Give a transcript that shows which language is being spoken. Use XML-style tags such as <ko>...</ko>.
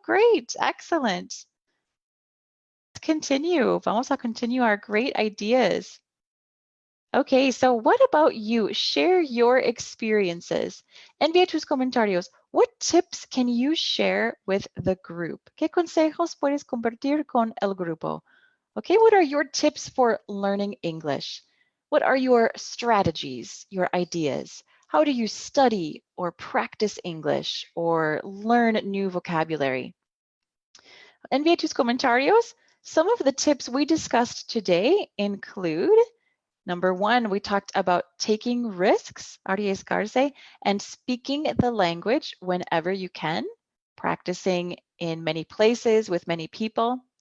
<en>Great. Excellent. Let's continue.</en> <es>Vamos a</es> <en>continue our great ideas. Okay, so what about you? Share your experiences.</en> <es>Envía tus comentarios.</es> <en>What tips can you share with the group?</en> <es>¿Qué consejos puedes compartir con el grupo?</es> <en>Okay, what are your tips for learning English? What are your strategies, your ideas? How do you study or practice English or learn new vocabulary?</en> <es>Envía tus comentarios.</es> <en>Some of the tips we discussed today include number 1, we talked about taking risks, arriesgarse, and speaking the language whenever you can, practicing in many places with many people.</en>